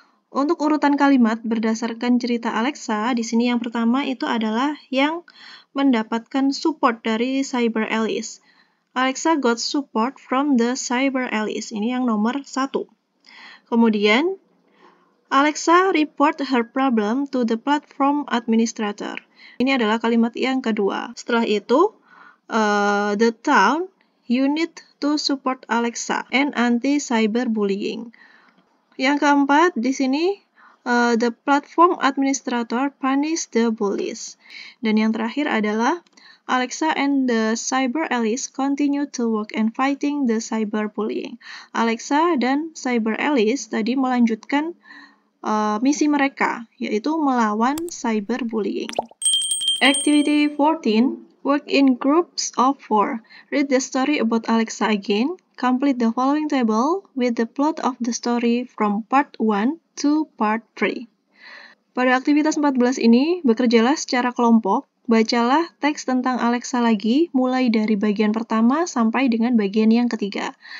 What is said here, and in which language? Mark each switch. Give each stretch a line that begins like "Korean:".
Indonesian: Untuk urutan kalimat berdasarkan cerita Alexa, di sini yang pertama itu adalah yang mendapatkan support dari Cyber Alice.
English: Alexa got support from the Cyber Alice.
Indonesian: Ini yang nomor 1. Kemudian,
English: Alexa report her problem to the platform administrator.
Indonesian: Ini adalah kalimat yang kedua. Setelah itu,
English: the town, you need to support Alexa and anti-cyberbullying.
Indonesian: Yang keempat, di sini,
English: the platform administrator punish the bullies.
Indonesian: Dan yang terakhir adalah,
English: Alexa and the Cyber Alice continue to work and fighting the cyberbullying.
Indonesian: Alexa dan Cyber Alice tadi melanjutkan misi mereka, yaitu melawan cyberbullying.
English: Activity 14. Work in groups of 4. Read the story about Alexa again. Complete the following table with the plot of the story from part 1 to part 3.
Indonesian: Pada aktivitas 14 ini, bekerjalah secara kelompok. Bacalah teks tentang Alexa lagi, mulai dari bagian pertama sampai dengan bagian yang ketiga.